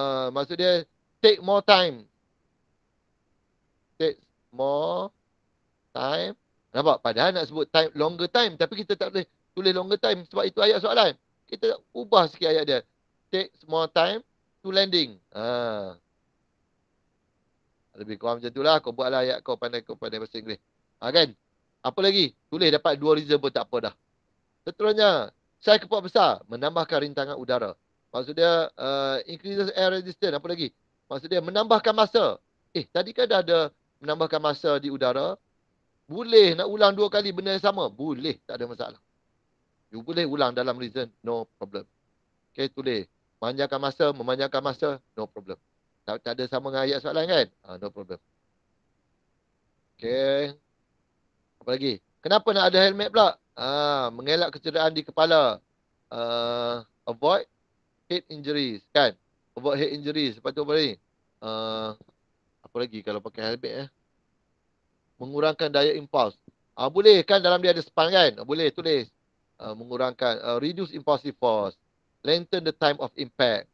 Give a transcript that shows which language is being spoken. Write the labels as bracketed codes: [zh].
[ms] Maksud dia, [en] take more time. Take more time. [ms] Nampak? Padahal nak sebut time, [en] longer time. [ms] Tapi kita tak boleh tulis longer time. Sebab itu ayat soalan. Kita ubah sikit ayat dia. [en] Take more time to landing. [ms] Lebih kurang macam itulah. Kau buatlah ayat kau pandai bahasa Inggeris. Kan? Apa lagi? Tulis dapat 2 reason pun tak apa dah. Seterusnya, saiz kepak besar. Menambahkan rintangan udara. Maksud dia, [en] increases air resistance. [ms] Apa lagi? Maksud dia, menambahkan masa. Tadi kan dah ada menambahkan masa di udara. Boleh nak ulang 2 kali benda yang sama? Boleh. Tak ada masalah. You boleh ulang dalam reason. [en] No problem. Okay, [ms] tulis. Memanjangkan masa. [en] No problem. [ms] Tak ada sama dengan ayat soalan kan? [en] No problem. [ms] Okay. Apa lagi? Kenapa nak ada helmet pula? Mengelak kecederaan di kepala. [en] Avoid head injuries. Kan? Avoid head injuries. [ms] Lepas tu apa lagi? Apa lagi kalau pakai helmet? Mengurangkan daya impuls. Boleh kan dalam dia ada span kan? Boleh tulis. Mengurangkan. [en] Reduce impulsive force. Lengthen the time of impact.